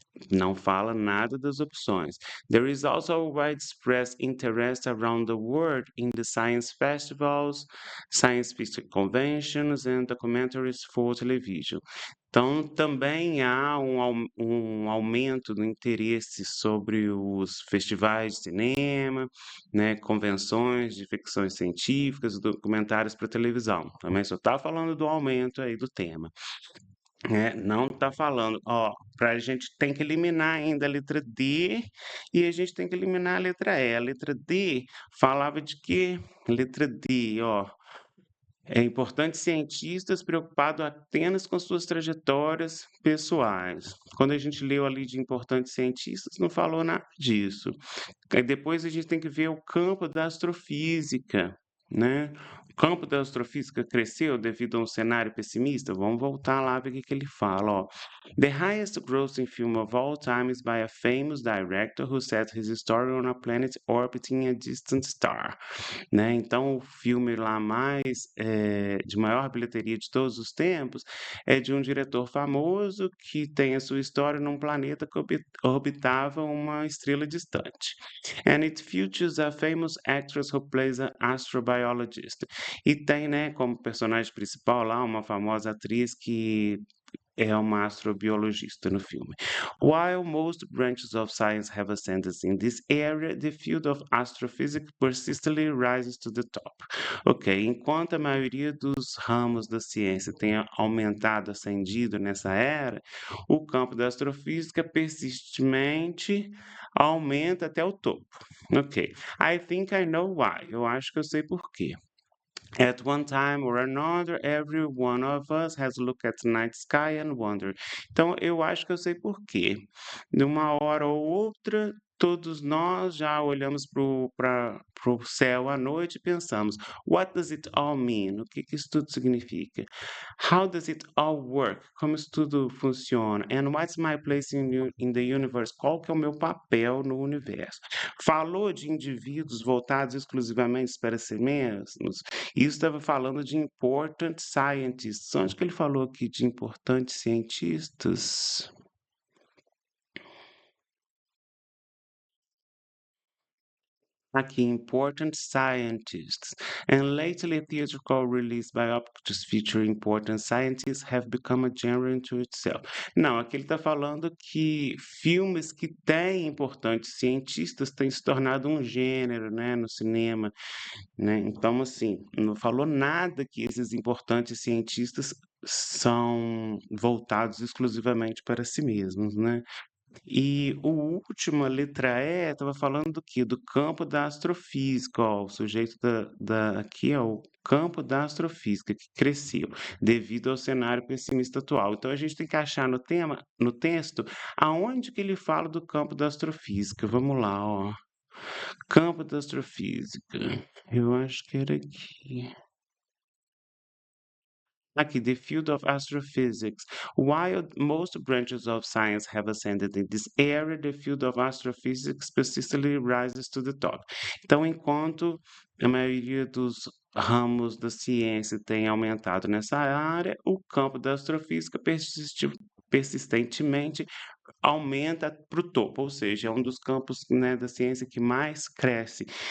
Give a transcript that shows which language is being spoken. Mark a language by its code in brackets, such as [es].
[pt] Não fala nada das opções. [en] There is also widespread interest around the world in the science festivals, science fiction conventions and documentaries for television. [pt] Então, também há um aumento do interesse sobre os festivais de cinema, né, convenções de ficções científicas, documentários para televisão. Também só está falando do aumento aí do tema. Não está falando, ó, para a gente tem que eliminar ainda a letra D e a gente tem que eliminar a letra E. A letra D falava de quê? Letra D, ó. É importante cientistas preocupados apenas com suas trajetórias pessoais. Quando a gente leu ali de importantes cientistas, não falou nada disso. Aí depois a gente tem que ver o campo da astrofísica, né? O campo da astrofísica cresceu devido a um cenário pessimista? Vamos voltar lá ver o que que ele fala, ó. [en] The highest grossing film of all time is by a famous director who set his story on a planet orbiting a distant star, né? [pt] Então, o filme lá mais de maior bilheteria de todos os tempos é de um diretor famoso que tem a sua história num planeta que orbitava uma estrela distante. [en] And it features a famous actress who plays an astrobiologist. [pt] E tem, né, como personagem principal lá uma famosa atriz que é uma astrobiologista no filme. [en] While most branches of science have ascended in this area, the field of astrophysics persistently rises to the top. [pt] Ok, enquanto a maioria dos ramos da ciência tem aumentado, ascendido nessa era, o campo da astrofísica persistentemente aumenta até o topo. [en] Ok, I think I know why. [pt] Eu acho que eu sei por quê. [en] At one time or another, every one of us has looked at the night sky and wondered. [pt] Então, eu acho que eu sei por quê. De uma hora ou outra, todos nós já olhamos para o céu à noite e pensamos: [en] What does it all mean? [pt] O que que isso tudo significa? [en] How does it all work? [pt] Como isso tudo funciona? [en] And what's my place in the universe? [pt] Qual que é o meu papel no universo? Falou de indivíduos voltados exclusivamente para si mesmos? Isso estava falando de [en] important scientists. [pt] Onde que ele falou aqui de importantes cientistas? [en] Aqui, important scientists. And lately, theatrical release biographies featuring important scientists have become a genre into itself. [pt] Não, aqui ele está falando que filmes que têm importantes cientistas têm se tornado um gênero, né, no cinema, né? Então, assim, não falou nada que esses importantes cientistas são voltados exclusivamente para si mesmos, né? E o último, a letra E, estava falando do quê? Do campo da astrofísica, ó, o sujeito aqui é o campo da astrofísica, que cresceu devido ao cenário pessimista atual. Então, a gente tem que achar no tema, no texto, aonde que ele fala do campo da astrofísica. Vamos lá, ó. Campo da astrofísica. Eu acho que era aqui. [en] Aqui, the field of astrophysics. While most branches of science have ascended in this area, the field of astrophysics persistently rises to the top. [pt] Então, enquanto a maioria dos ramos da ciência tem aumentado nessa área, o campo da astrofísica persistentemente aumenta para o topo, ou seja, é um dos campos, né, da ciência que mais cresce.